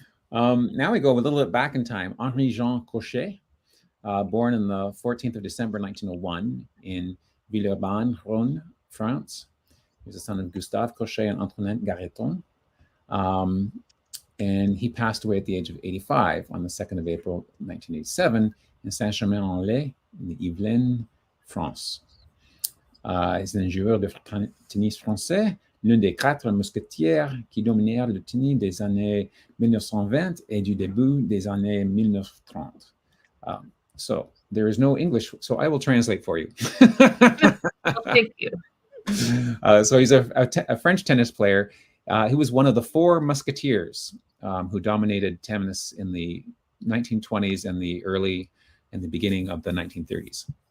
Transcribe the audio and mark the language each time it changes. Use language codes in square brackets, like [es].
[en] Now we go a little bit back in time. Henri-Jean Cochet, born on the 14th of December, 1901 in Villeurbanne-Rhône, France. He was the son of Gustave Cochet and Antoinette Garreton. And he passed away at the age of 85 on the 2nd of April, 1987 in Saint-Germain-en-Laye in the Yvelines, France. [fr] C'est un joueur de tennis français, l'un des 4 mousquetaires qui dominèrent le tennis des années 1920 et du début des années 1930. [en] So there is no English, so I will translate for you. Well, thank you. So he's a French tennis player. He was one of the 4 musketeers who dominated tennis in the 1920s and the beginning of the 1930s.